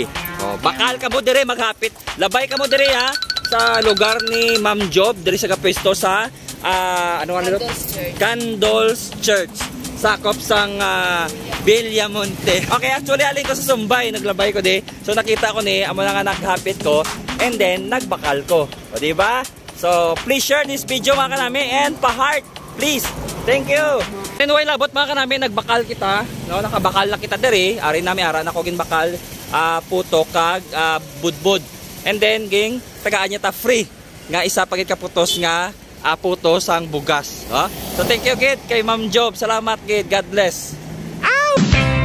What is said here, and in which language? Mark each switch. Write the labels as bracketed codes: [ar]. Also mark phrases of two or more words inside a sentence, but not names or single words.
[hil] Bakal ka mo dire maghapit. Labay ka mo dire sa lugar ni Ma'am Job dire sa kapwesto sa Candols Church. Sakop sang Villamonte. Okay, actually alin ko sa Sumbay, naglabay ko di. So nakita ko ni amo na nga naghapit ko [en] and then [hil] nagbakal ko. O di ba? [en] So, please share this video [hil] mga kanami [en] and pa-heart, please. Thank you. Anyway, [hil] labot mga kanami, nagbakal kita, no? Nakabakal na kita diri. Ari nami ara na ko ginbakal puto kag budbud. [en] And then [hil] ging tagaan niya ta free nga isa pagit kaputos nga puto sang bugas, no? So, [en] thank you [hil] gid kay Ma'am Job. Salamat gid. [en] God bless. Ow!